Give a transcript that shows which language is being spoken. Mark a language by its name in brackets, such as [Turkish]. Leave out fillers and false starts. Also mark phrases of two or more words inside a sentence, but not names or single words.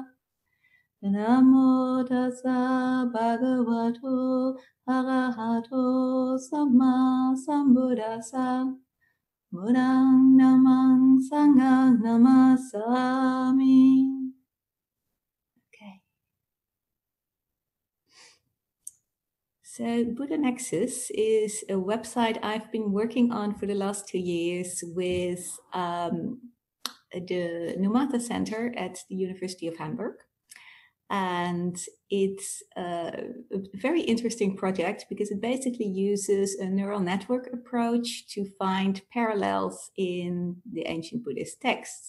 [Pali] Namo tassa bhagavato arahato sama sambuddhassa. Buddhang namang sanghang namasami. [English] Okay. So BuddhaNexus is a website I've been working on for the last 2 years with the Numata Center at the University of Hamburg. And it's a very interesting project because it basically uses a neural network approach to find parallels in the ancient Buddhist texts.